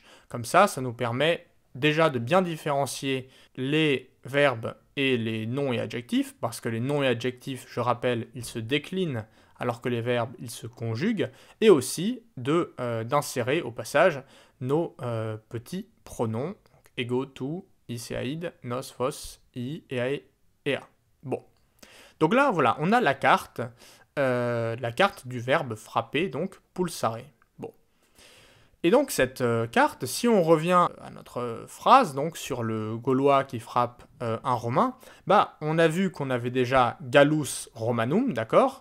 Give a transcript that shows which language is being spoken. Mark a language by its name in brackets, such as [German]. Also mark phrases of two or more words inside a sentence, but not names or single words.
[French] Comme ça nous permet déjà de bien différencier les verbes et les noms et adjectifs, parce que les noms et adjectifs, je rappelle, ils se déclinent, alors que les verbes, ils se conjuguent, et aussi d'insérer au passage nos petits pronoms, [Latin] ego, tu, iseaid, nos, vos, i, eae, ea. [French] Bon, donc là, voilà, on a la carte du verbe frapper, donc pulsare. Bon. Et donc cette carte, si on revient à notre phrase, donc sur le Gaulois qui frappe un Romain, bah, on a vu qu'on avait déjà [Latin] Gallus Romanum, [French] d'accord?